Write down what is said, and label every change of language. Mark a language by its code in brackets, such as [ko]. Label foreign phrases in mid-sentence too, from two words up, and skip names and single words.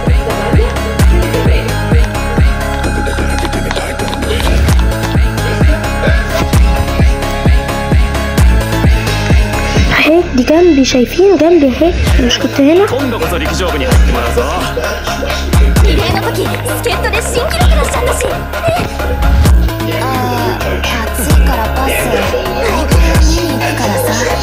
[ar] اهي دي جنبي، شايفين جنبي اهي، مش كنت هنا؟ [ja] 今度こそ陸上部に入ってもらうぞ。リレーの時助っ人で新記録出しちゃったし。暑いからパス。僕見に行くからさ。